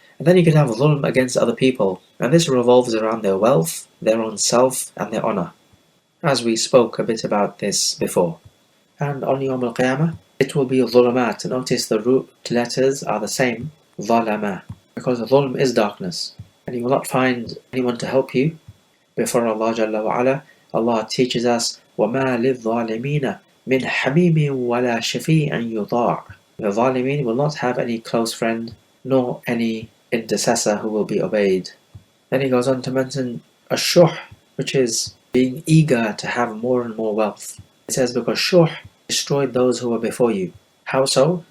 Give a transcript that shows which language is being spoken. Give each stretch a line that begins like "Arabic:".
English: And then you can have dhulm against other people, and this revolves around their wealth, their own self, and their honor, as we spoke a bit about this before. And on Yawm al-Qiyamah, it will be dhulumat. Notice the root letters are the same, dhalama, because dhulm is darkness, and you will not find anyone to help you before Allah Jalla wa Ala. Allah teaches us,
Arabic: وَمَا لِلظَّالِمِينَ مِنْ حَمِيمٍ وَلَا شَفِيعٍ يُطَاعٍ.
English: The Zalimin will not have any close friend, nor any intercessor who will be obeyed. Then he goes on to mention ash-shuh, which is being eager to have more and more wealth. It says because shuh destroyed those who were before you. How so?